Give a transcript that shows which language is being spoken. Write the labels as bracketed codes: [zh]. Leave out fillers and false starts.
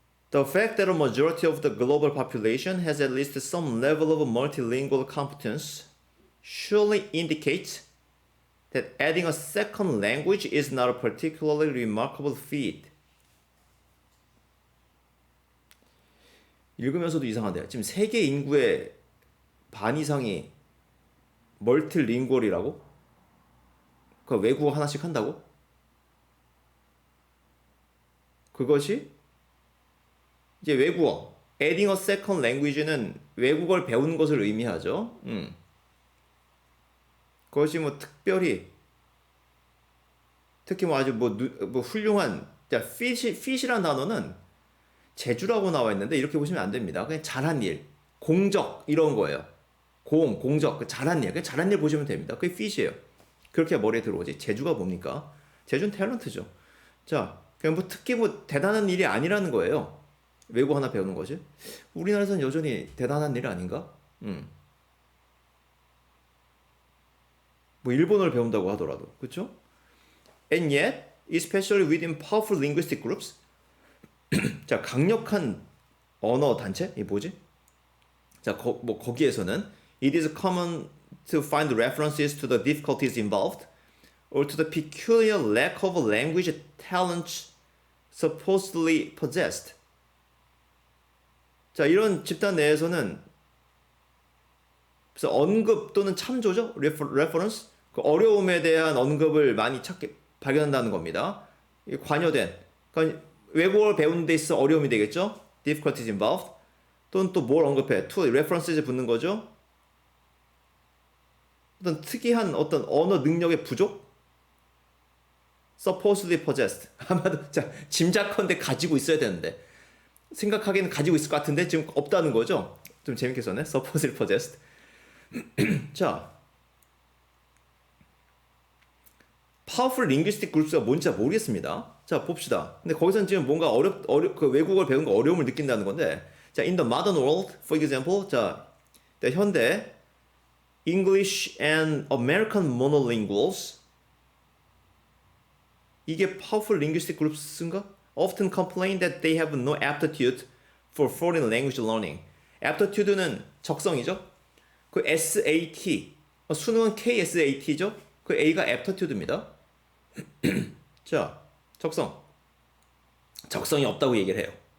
[en] The fact that a majority of the global population has at least some level of multilingual competence surely indicates that adding a second language is not a particularly remarkable feat. [ko] 읽으면서도 이상한데요. 지금 세계 인구의 반 이상이 멀티링구얼이라고? 그 외국어 하나씩 한다고? 그것이 이제 외국어, [en] adding a second language [ko] 는 외국어를 배우는 것을 의미하죠. 그것이 뭐 특별히 특히 뭐 아주 뭐 훌륭한 fit이라는 단어는 재주라고 나와 있는데 이렇게 보시면 안 됩니다. 그냥 잘한 일, 공적 이런 거예요. 공적, 잘한 일, 그냥 잘한 일 보시면 됩니다. 그게 fit이에요. 그렇게 머리에 들어오지. 재주가 뭡니까? 재주는 탤런트죠. 자, 그냥 뭐 특히 뭐 대단한 일이 아니라는 거예요. 외국어 하나 배우는 거지. 우리나라에서는 여전히 대단한 일 아닌가? 뭐 일본어를 배운다고 하더라도, 그렇죠? [en] And yet, especially within powerful linguistic groups, [ko] 자 강력한 언어 단체 이 뭐지? 자 거기에서는 [en] it is common to find references to the difficulties involved or to the peculiar lack of language talents supposedly possessed. [ko] 자 이런 집단 내에서는 그래서 언급 또는 참조죠. reference 그 어려움에 대한 언급을 많이 발견한다는 겁니다. 관여된 그러니까 외국어를 배우는 데 있어 어려움이 되겠죠. [en] difficulties involved [ko] 또는 또 뭘 언급해? [en] to references [ko] 붙는 거죠. 어떤 특이한 어떤 언어 능력의 부족? [en] supposedly possessed [ko] 아마도 자 짐작컨대 가지고 있어야 되는데 생각하기에는 가지고 있을 것 같은데 지금 없다는 거죠. 좀 재밌게 썼네. [en] supposedly possessed. [ko] 자 [en] powerful linguistic groups [ko] 가 뭔지 잘 모르겠습니다. 자 봅시다. [en] 근데 거기서는 지금 뭔가 그 외국어를 배우는 거 어려움을 느낀다는 건데, 자 in the modern world, for example, [ko] 자 현대 [en] English and American monolinguals [ko] 이게 [en] powerful linguistic groups인가? Often complain that they have no aptitude for foreign language learning. [ko] aptitude는 적성이죠. 그 SAT 수능은 KSAT죠. 그 A가 aptitude입니다. 자, 적성이 없다고 얘기를 해요.